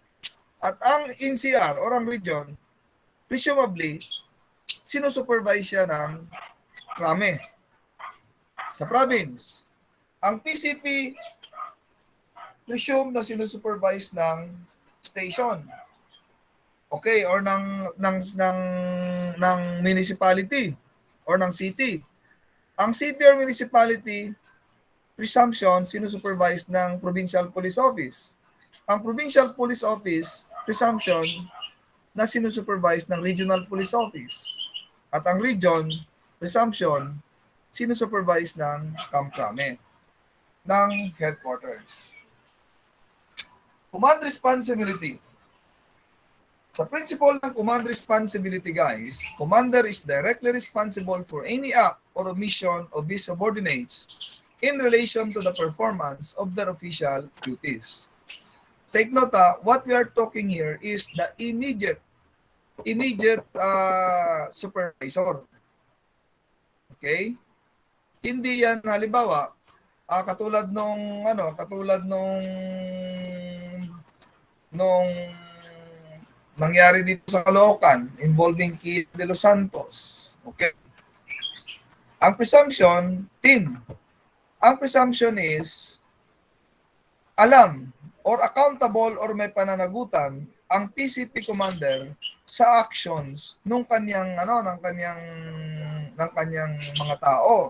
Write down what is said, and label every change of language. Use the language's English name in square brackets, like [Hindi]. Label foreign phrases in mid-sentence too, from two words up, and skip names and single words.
[Filipino] At ang NCR or ang region, presumably, sinusupervise siya ng krame sa province. Ang PCP, presume na sinusupervise ng station. Okay, or ng municipality or ng city. [English] Ang city or municipality, presumption, [Filipino] sinusupervise ng provincial police office. Ang provincial police office, presumption, na sinusupervise ng regional police office. At ang region, presumption, sinusupervise ng kamkrame, ng headquarters. [English] Command responsibility. Sa principle ng command responsibility, guys, commander is directly responsible for any act or omission of his subordinates in relation to the performance of their official duties. Take note, what we are talking here is the immediate supervisor. [Filipino] Okay? Hindi yan halimbawa katulad nung nangyari dito sa Caloocan involving Kia de los Santos. Okay. Ang presumption, ang [English] presumption is [Filipino] alam or accountable or may pananagutan ang PCP commander sa actions ng kanyang mga tao.